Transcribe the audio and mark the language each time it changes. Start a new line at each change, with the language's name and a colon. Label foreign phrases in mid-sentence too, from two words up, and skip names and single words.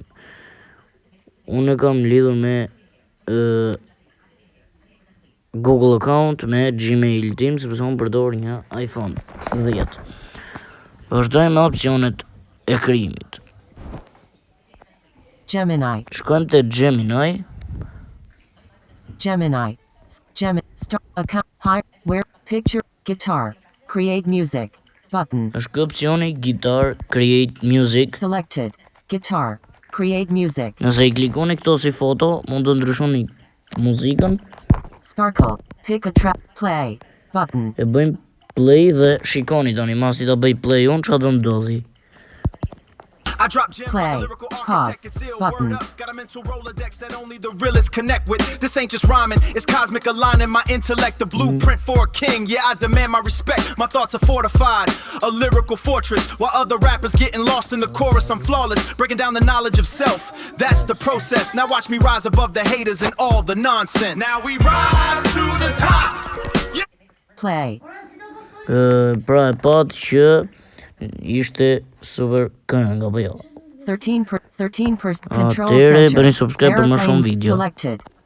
Albanian: Unë kam lidhur me Google account me Gmail tim sepse unë përdor një iPhone 10. Vazhdojmë me opsionet e krijimit. Gemini. Shkojmë te Gemini.
English: Gemini. Start account. Hire. Where. Picture. Guitar. Create music. Button.
Albanian: Është ky opsioni
English: Guitar Create Music. Selected. Guitar. Create music.
Albanian: Nëse i klikoni këto si foto, mund të ndryshoni muzikën.
English: Sparkle. Pick a track. Play. Button.
Albanian: E bëjmë play dhe shikoni tani, masi ta bëj play unë, çfarë do ndodhi?
English: Play. Pause. Button. Got a mental Rolodex that only the realists connect with. This ain't just rhyming, it's cosmic aligning my intellect. The blueprint for a king, yeah, I demand my respect. My thoughts are fortified, a lyrical fortress. While other rappers getting lost in the chorus, I'm flawless, breaking down the knowledge of self. That's the process. Now watch me rise above the haters and all the nonsense. Now we rise to the top. Play.
Albanian: Pra e pat që ishte super këngë apo jo. 13% control Atëre center. bëni subscribe për më shumë Airplane video. selected.